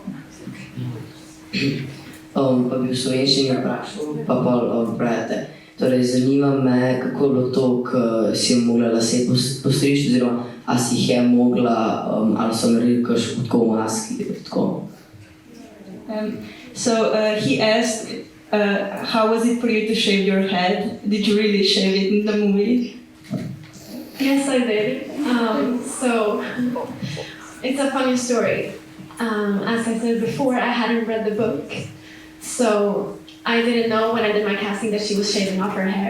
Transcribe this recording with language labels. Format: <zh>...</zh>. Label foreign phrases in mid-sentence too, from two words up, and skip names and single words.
<sl>Pa bi v slovenščini vprašal, pa pol brate. Torej, zanima me, kako je bilo to, ko si je mogla lase postriči, oziroma a si jih je mogla, ali so naredili kakšno tako v maski, tako.</sl> <en>So he asked How was it for you to shave your head? Did you really shave it in the movie? Yes, I did. So it's a funny story. As I said before, I hadn't read the book, so I didn't know when I did my casting that she was shaving off her hair.</en>